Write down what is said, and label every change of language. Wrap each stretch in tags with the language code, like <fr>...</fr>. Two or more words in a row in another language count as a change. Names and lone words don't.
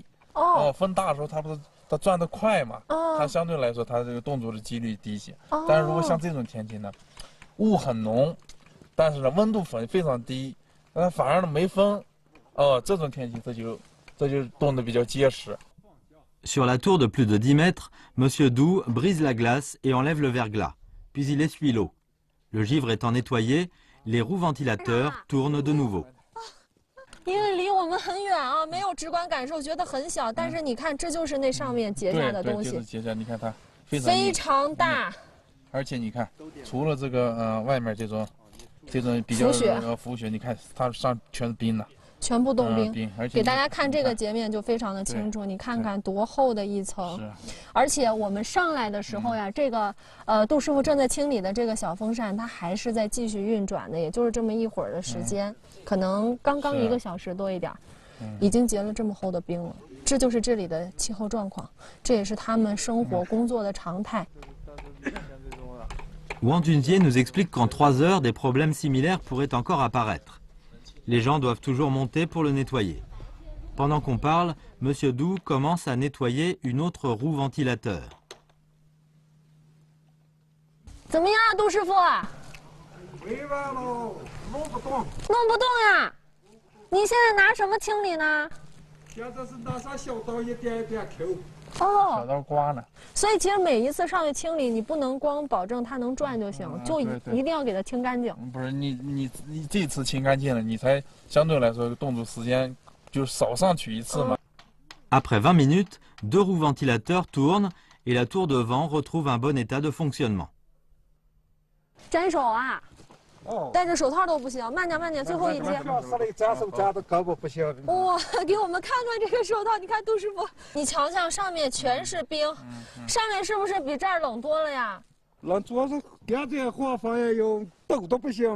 <zh>风大的时候它转得快嘛，它相对来说它这个动作的几率低一些。但是如果像这种天气呢，雾很浓，但是呢温度非常低，反而呢没风，这种天气这就冻得比较结实。</zh> <fr>Sur la tour de plus de 10 mètres, Monsieur Doux brise la glace et enlève le verglas, puis il essuie l'eau. Le givre étant nettoyé, les roues ventilateurs tournent de nouveau.</fr> <zh>因为离我们很远啊，没有直观感受，觉得很小。但是你看，这就是那上面结下的东西。对，结下，你看它非常大。而且你看，除了这个外面这种比较浮雪，你看它上全是冰的。全部冻冰，给大家看这个截面就非常的清楚。你看看多厚的一层，而且我们上来的时候呀，这个杜师傅正在清理的这个小风扇，它还是在继续运转的，也就是这么一会儿的时间，可能刚刚1个小时多一点，已经结了这么厚的冰了。这就是这里的气候状况，这也是他们生活工作的常态。</zh> <fr>Wang Junjie nous explique qu'en 3 heures, des problèmes similaires pourraient encore apparaître. Les gens doivent toujours monter pour le nettoyer. Pendant qu'on parle, Monsieur Doux commence à nettoyer une autre roue ventilateur.</fr> <zh>怎么样啊，杜师傅？没完喽，弄不动。弄不动呀？你现在拿什么清理呢？现在是拿上小刀一点一点抠。小刀刮呢。所以其实每一次上去清理，你不能光保证它能转就行，就一定要给它清干净。不是你这次清干净了，你才相对来说动作时间就少上去一次嘛。</zh> <fr>Après 20 minutes, 2 roues ventilateurs tournent et la tour de vent retrouve un bon état de fonctionnement.</fr> <zh>粘手啊！戴着手套都不行，慢点慢点，最后一阶。粘手粘的胳膊不行。哇，给我们看看这个手套，你看杜师傅，你瞧瞧上面全是冰，上面是不是比这儿冷多了呀？冷主要是点这晃房也有抖都不行嘛。</zh>